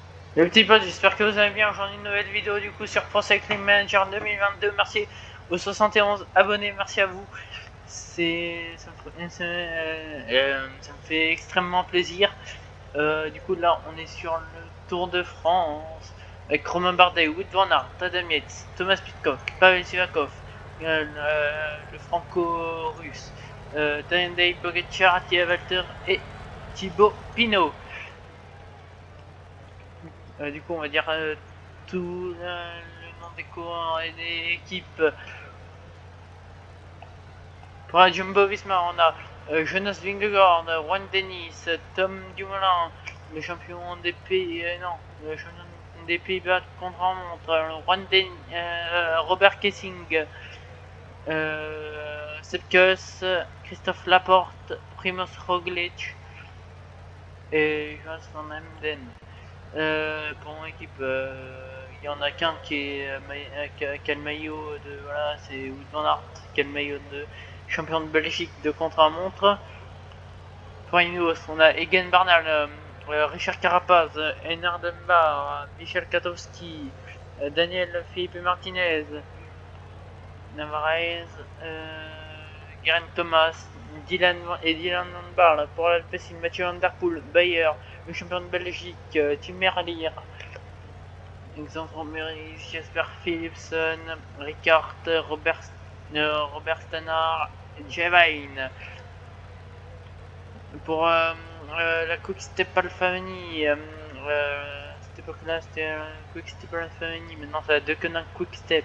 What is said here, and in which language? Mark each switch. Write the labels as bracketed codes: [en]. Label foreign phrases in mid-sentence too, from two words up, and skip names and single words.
[fr] Les petits potes, j'espère que vous allez bien. Aujourd'hui, une nouvelle vidéo du coup sur Pro Cycling Manager 2022. Merci aux 71 abonnés, merci à vous. Ça me fait extrêmement plaisir. Du coup, là, on est sur le Tour de France avec Romain Bardet, Wout van Aert, Adam Yates, Thomas Pidcock, Pavel Sivakov, le franco-russe, Tadej Pogacar, Attila Valter et Thibaut Pinot. Du coup, on va dire tout le nom des coureurs et des équipes. Pour la Jumbo Visma, on a Jonas Vingegaard, Juan Dennis, Tom Dumoulin, le champion des Pays-Bas contre-la-montre, Robert Kessing, Sepp Kuss, Christophe Laporte, Primoz Roglic et Jonas Van Emden. Pour mon équipe, il y en a qu'un qui a le maillot de voilà, c'est Wout van Aert qui a le maillot de champion de Belgique de contre-la-montre. Pour Ineos, on a Egan Bernal, Richard Carapaz, Einar Dunbar, Michel Katowski, Daniel Felipe Martinez, Navarrez, Geraint Thomas, Dylan Van Baarle. Pour l'Alpecin, Mathieu Van Der Poel, Bayer, le champion de Belgique, Tim Merlier, Alexandre Meurice, Jasper Philipsen, Ricard, Robert Stannard, Javine. Pour la Quick-Step Alpha-Family, cette époque-là c'était Quick-Step Alpha-Family, maintenant ça a deux que d'un Quick-Step.